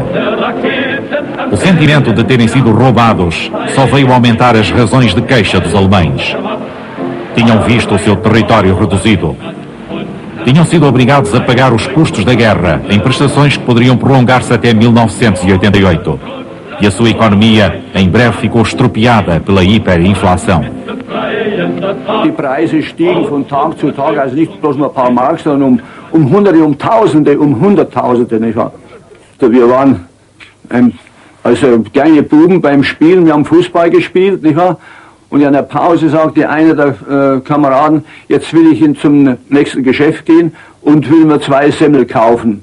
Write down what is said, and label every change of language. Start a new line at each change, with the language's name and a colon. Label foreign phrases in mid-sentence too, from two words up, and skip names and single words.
Portuguese: O sentimento de terem sido roubados só veio aumentar as razões de queixa dos alemães. Tinham visto o seu território reduzido. Tinham sido obrigados a pagar os custos da guerra em prestações que poderiam prolongar-se até 1988. E a sua economia em breve ficou estropiada pela hiperinflação.
German: Die Preise stiegen von Tag zu Tag, also nicht bloß nur ein paar Mark, sondern um Hunderte, um Tausende, um Hunderttausende, nicht wahr? Wir waren also kleine Buben beim Spielen, wir haben Fußball gespielt, nicht wahr? Und in der Pause sagte einer der Kameraden, jetzt will ich zum nächsten Geschäft gehen und will mir 2 Semmel kaufen.